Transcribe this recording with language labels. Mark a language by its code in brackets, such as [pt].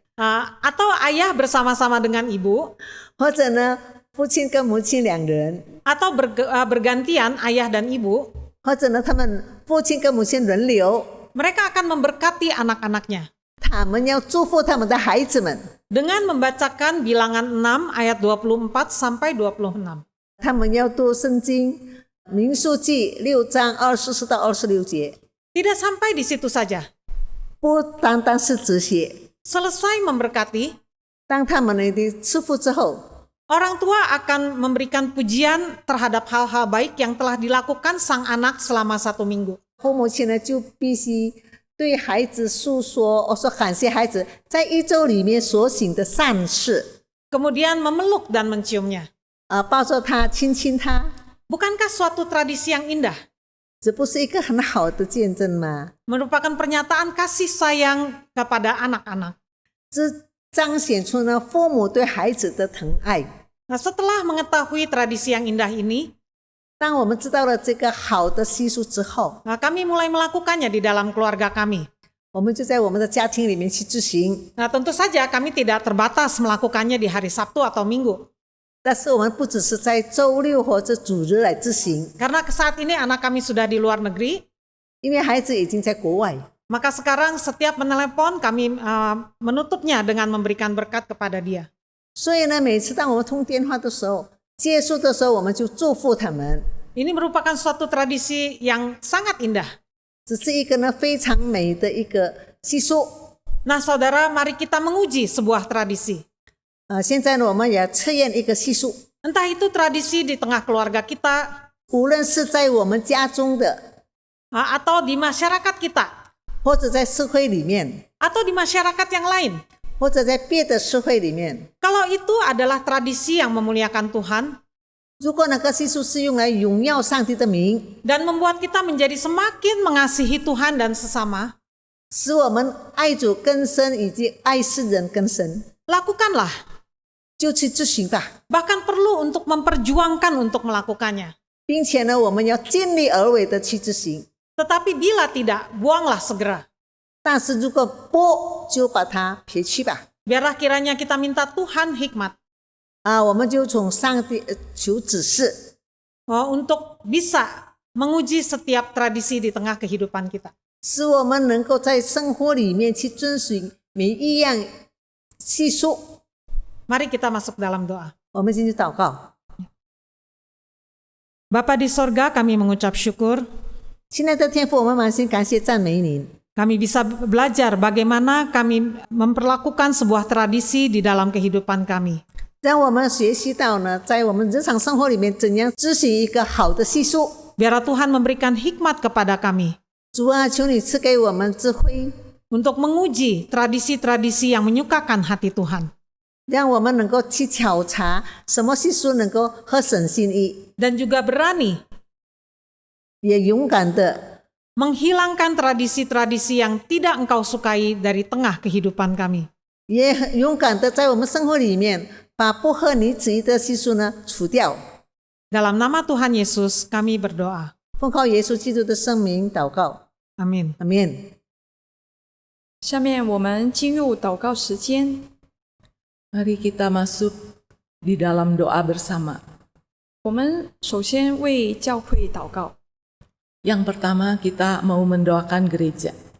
[id] atau ayah bersama-sama dengan ibu, [zh] 或者呢，父亲跟母亲两人， [id] atau bergantian ayah dan ibu, [zh] 或者呢，他们父亲跟母亲轮流， [id] mereka akan memberkati anak-anaknya [zh] 他们要祝福他们的孩子们， [id] dengan membacakan bilangan 6 ayat 24 sampai 26. [zh] 他们要读圣经民数记6章24到26节， [id] Tidak sampai di situ saja. [zh] 不单单是这些。 [id] Selesai memberkati, [zh] 当他们的赐福之后， [id] orang tua akan memberikan pujian terhadap hal-hal baik yang telah dilakukan sang anak selama 1 minggu. [zh] 父母亲呢就必须对孩子诉说，说感谢孩子在一周里面所行的善事， [id] Kemudian memeluk dan menciumnya. [zh] 抱着他，亲亲他， [id] Bukankah suatu tradisi yang indah? [zh] 这不是一个很好的见证吗？ [id] Merupakan pernyataan kasih sayang kepada anak-anak. [zh] 这彰显出呢父母对孩子的疼爱。 [id] Nah, setelah mengetahui tradisi yang indah ini, [zh] 当我们知道了这个好的习俗之后， [id] kami mulai melakukannya di dalam keluarga kami. [zh] 我们就在我们的家庭里面去执行。 [id] Nah, tentu saja kami tidak terbatas melakukannya di hari Sabtu atau Minggu. [zh] 但是我们不只是在周六或者主日来执行， [id] Karena saat ini anak kami sudah di luar negeri, [zh] 因为孩子已经在国外。 [id] maka sekarang setiap menelepon kami menutupnya dengan memberikan berkat kepada dia. [zh] 所以呢，每次当我们通电话的时候，结束的时候，我们就祝福他们。 [id] Ini merupakan suatu tradisi yang sangat indah. [zh] 这是一个呢非常美的一个习俗。 [id] Nah, saudara, mari kita menguji sebuah tradisi. [zh] 现在呢，我们也测验一个习俗， [id] Entah itu tradisi di tengah keluarga kita, [zh] 无论是在我们家中的， [id] atau di masyarakat kita, [zh] 或者在社会里面， [id] atau di masyarakat yang lain. [zh] 或者在别的社会里面。 [id] Kalau itu adalah tradisi yang memuliakan Tuhan [zh] 如果那个习俗是用来荣耀上帝的名， [id] dan membuat kita menjadi semakin mengasihi Tuhan dan sesama, [zh] 使我们爱主更深，以及爱世人更深， [id] lakukanlah. [zh] 就去执行吧。 [id] Bahkan perlu untuk memperjuangkan untuk melakukannya. [zh] 并且呢，我们要尽力而为的去执行。 [id] Tetapi bila tidak, buanglah segera. [zh] 但是如果不，就把它撇去吧。 [id] Biarlah kiranya kita minta Tuhan hikmat [zh] 我们就从上帝求指示， [id] untuk bisa menguji setiap tradisi di tengah kehidupan kita. [zh] 使我们能够在生活里面去遵循每一样习俗。 [id] Mari kita masuk dalam doa. [zh] 我们进去祷告。 [id] Bapa di sorga, kami mengucap syukur. [zh] 亲爱的天父，我们满心感谢赞美您。 [id] Kami bisa belajar bagaimana kami memperlakukan sebuah tradisi di dalam kehidupan kami. [zh] 让我们学习到呢，在我们日常生活里面怎样执行一个好的习俗。 [id] Biarlah Tuhan memberikan hikmat kepada kami [zh] 主啊，求你赐给我们智慧， [id] untuk menguji tradisi-tradisi yang menyukakan hati Tuhan. [zh] 让我们能够去考察什么习俗能够合神心意， [id] Dan juga berani [zh] 也勇敢的 [id] menghilangkan tradisi-tradisi yang tidak Engkau sukai dari tengah kehidupan kami. [zh] 也很勇敢的在我们生活里面把不合你旨意的习俗呢除掉。 [id] Dalam nama Tuhan Yesus kami berdoa. [zh] 奉靠耶稣基督的圣名祷告， [id] Amin. [zh] 阿门。下面我们进入祷告时间。 [id] Mari kita masuk di dalam doa bersama. [zh] 我们首先为教会祷告。 [id] Yang pertama, kita mau mendoakan gereja.